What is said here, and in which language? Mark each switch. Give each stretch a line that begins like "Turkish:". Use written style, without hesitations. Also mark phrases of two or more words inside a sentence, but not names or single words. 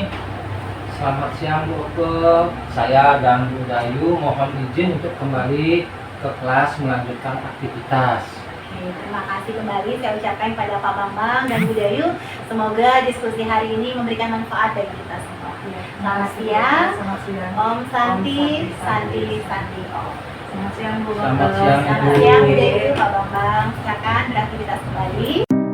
Indonesian: Selamat siang Bu Oko. Saya dan Bu Dayu mohon izin untuk kembali ke kelas melanjutkan aktivitas. Terima kasih kembali saya ucapkan pada Pak Bambang dan Bu Dayu. Semoga diskusi hari ini memberikan manfaat bagi kita semua. Selamat siang. Selamat siang. Om Santi, Santi, Santi Om. Selamat siang Bu. Selamat siang, Selamat Ibu. siang Bu Dayu, Pak Bambang. Silakan beraktivitas kembali.